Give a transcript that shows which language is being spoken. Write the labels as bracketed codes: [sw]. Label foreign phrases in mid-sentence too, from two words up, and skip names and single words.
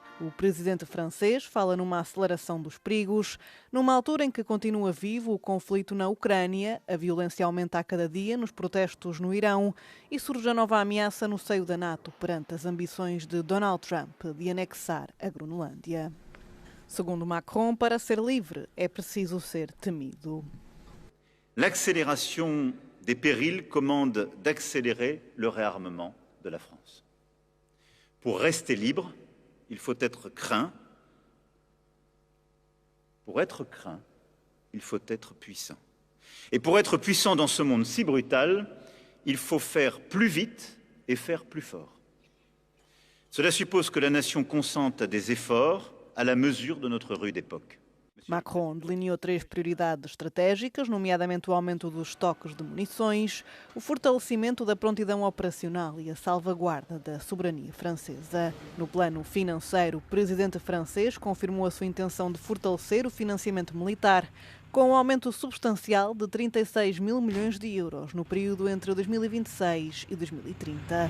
[pt] O presidente francês fala numa aceleração dos perigos, numa altura em que continua vivo o conflito na Ucrânia, a violência aumenta a cada dia nos protestos no Irão e surge a nova ameaça no seio da NATO perante as ambições de Donald Trump de anexar a Groenlândia. Segundo Macron, para ser livre é preciso ser temido. [fr] L'accélération des périls commande d'accélérer le réarmement de la France. Pour rester libre, il faut être craint. Pour être craint, il faut être puissant. Et pour être puissant dans ce monde si brutal, il faut faire plus vite et faire plus fort. Cela suppose que la nation consente à des efforts à la mesure de notre rude époque. [pt] Macron delineou 3 prioridades estratégicas, nomeadamente o aumento dos estoques de munições, o fortalecimento da prontidão operacional e a salvaguarda da soberania francesa. No plano financeiro, o presidente francês confirmou a sua intenção de fortalecer o financiamento militar, com um aumento substancial de 36 mil milhões de euros no período entre 2026 e 2030.